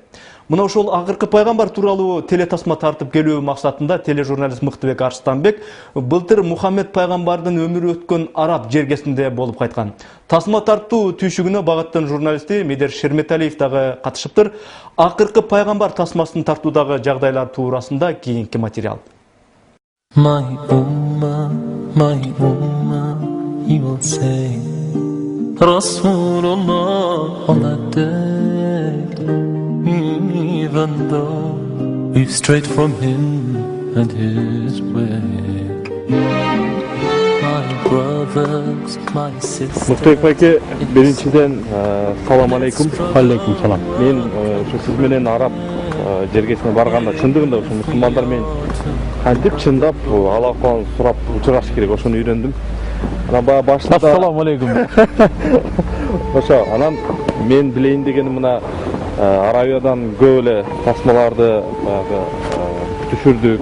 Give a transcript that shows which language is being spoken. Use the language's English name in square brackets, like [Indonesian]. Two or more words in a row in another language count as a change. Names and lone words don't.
[Kyrgyz] Мына ошол акыркы пайгамбар тууралуу телетасма тартып келүү максатында тележурналист Мыктыбек Арстанбек былтыр Мухаммед пайгамбардын өмүрү өткөн араб жергесинде болуп кайткан. Тасма тартуу түйшүгүнө багыттын журналисти Медер Шерметалиев дагы катышыптыр. Акыркы пайгамбар тасмасын тартуудагы жагдайлар туурасында кийинки материал. [English] My Ummah, he will say, Rasulullah on that day, even though we've strayed from him and his way. My brothers, my sisters. [Kyrgyz] Мыктыбек байке, биринчиден салам алейкум. Алейкум салам. Мен сиз менен араб жергесине барганда чындыгында ушу мусулмандар менен кантип чындап алакан сурап учураш керек, ошону үйрөндүм. Анан баягы башында [Arabic] السلام عليكم. [Kyrgyz] Ошо, анан мен билейин дегеним мына Аравиядан көп эле тасмаларды баягы түшүрдүк.